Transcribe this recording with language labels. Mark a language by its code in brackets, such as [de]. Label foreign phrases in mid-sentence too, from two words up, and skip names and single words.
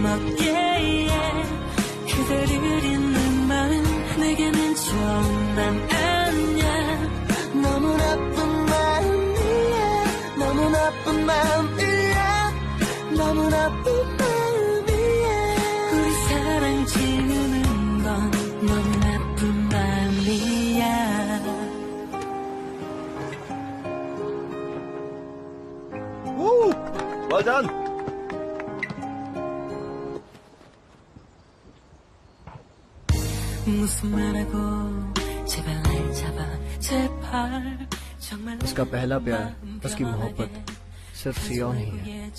[ko] 먹게 해 그대를 잊는 마음 내게는 처음 난 아냐 너무 나쁜 마음이야 너무 나쁜 마음이야 너무 나쁜 마음이야 우리 사랑 지우는 건 너무 나쁜 마음이야 Woo! [en] Well done. [ko] 무슨 말하고 제발 날 잡아 제발 정말 [hi] उसका पहला प्यार, उसकी मोहब्बत सिर्फ सियोन ही है।